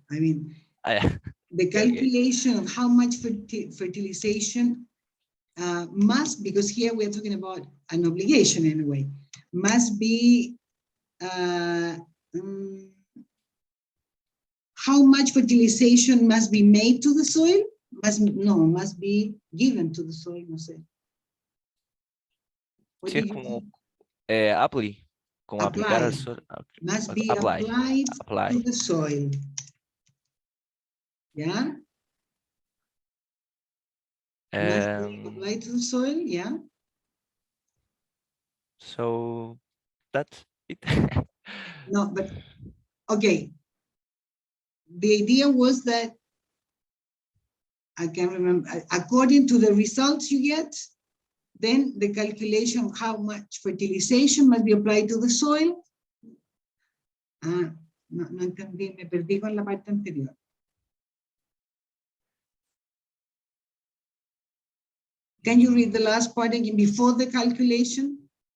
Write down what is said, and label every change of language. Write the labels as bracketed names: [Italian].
[English] I mean, the calculation of how much fertilization must, because here we're talking about an obligation anyway, must be how much fertilization must be made to the soil? Must be given to the soil, [Spanish] no sé. Sí, es como apply, como aplicar al suelo. [English] Must be applied to the soil. Yeah? Must be applied to the soil, yeah? So that's it. No, but okay. The idea was that I can't remember, according to the results you get, then the calculation of how much fertilization must be applied to the soil. [Spanish] No entendí, me perdí con la parte anterior. [English] Can you read the last part again before the calculation?